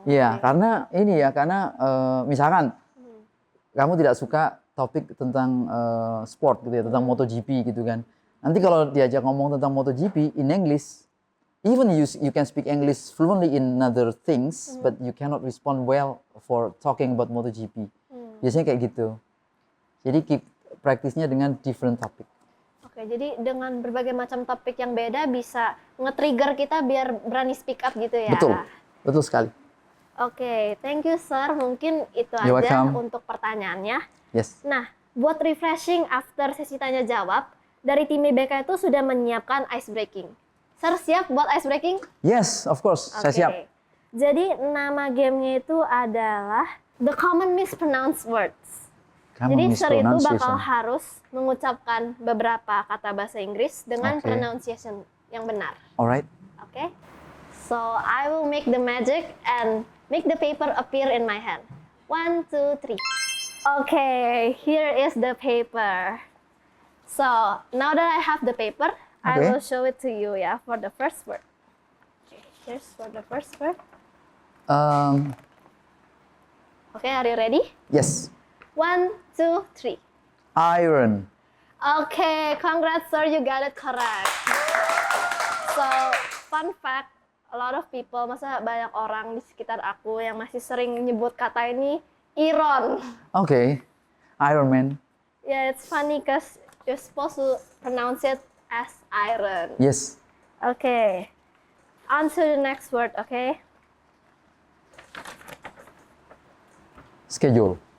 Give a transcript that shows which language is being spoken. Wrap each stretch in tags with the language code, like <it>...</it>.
<id>Iya, karena misalkan kamu tidak suka topik tentang sport gitu ya, tentang MotoGP gitu kan. Nanti kalau diajak ngomong tentang MotoGP</id> <en>in English, even you can speak English fluently in other things, but you cannot respond well for talking about MotoGP.</en> <id>Biasanya kayak gitu. Jadi keep praktisnya dengan</id> <en>different topic.</en> <id>Oke, jadi dengan berbagai macam topik yang beda bisa nge-trigger kita biar berani</id> <en>speak up</en> <id>gitu ya. Betul sekali. Oke,</id> <en>thank you Sir.</en> <id>Mungkin itu</id> <en>You're</en> <id>aja</id> <en>welcome.</en> <id>untuk pertanyaannya.</id> <en>Yes.</en> <id>Nah, buat refreshing after sesi tanya jawab, dari tim IBK itu sudah menyiapkan ice breaking. Sir siap buat ice breaking?</id> <en>Yes, of course.</en> <id>Saya siap. Jadi nama gamenya itu adalah The Common Mispronounced Words. Jadi Sir itu bakal harus mengucapkan beberapa kata bahasa Inggris dengan pronunciation yang benar.</id> <en>Alright.</en> <id>Oke.</id> <en>So I will make the magic and make the paper appear in my hand. 1, 2, 3. Okay, here is the paper. So now that I have the paper, I will show it to you ya for the first word. Okay, here's for the first word. Okay, are you ready? Yes. 1, 2, 3. Iron. Okay, congrats sir, you got it correct. So, fun fact, a lot of people,</en> <id>masa banyak orang di sekitar aku yang masih sering nyebut kata ini</id> <en>Iron. Okay. Iron Man. Yeah, it's funny because you're supposed to pronounce it as iron. Yes. Okay. On to the next word, okay? Schedule.</en>